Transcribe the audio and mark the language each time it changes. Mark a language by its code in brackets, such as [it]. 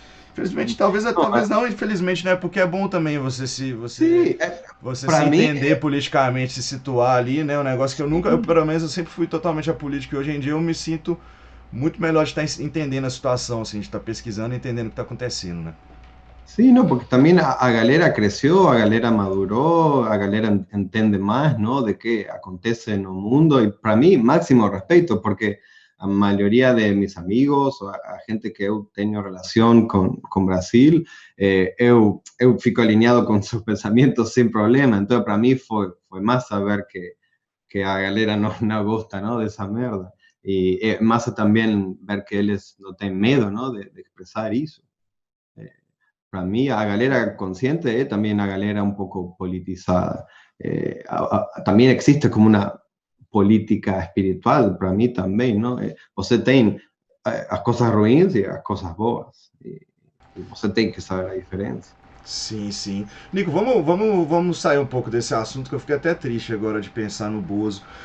[pt] Infelizmente, talvez não, infelizmente, né? Porque é bom também Sim, você se para mim, entender politicamente, se situar ali, né? Um negócio que eu pelo menos, eu sempre fui totalmente apolítico e hoje em dia eu me sinto muito melhor de estar entendendo a situação, assim, de estar pesquisando e entendendo o que está acontecendo, né? [es] sí, no, porque también a galera creció, a galera maduró, a galera entende más, ¿no? De qué acontece en el mundo y para mí máximo respeto, porque a mayoría de mis amigos o a gente que eu tenho relación con Brasil, eu fico alineado con sus pensamientos sin problema, entonces para mí fue más saber que a galera no gusta, ¿no? De esa merda. Y más también ver que eles no tienen miedo, ¿no? De expresar eso. Para mí, a galera consciente, también a galera un poco politizada. También existe como una política espiritual, para mim também, não? [pt] Você tem as coisas ruins e as coisas boas. E você tem que saber a diferença. Sim, sim. Nico, vamos sair um pouco desse assunto que eu fiquei até triste agora de pensar no Bozo.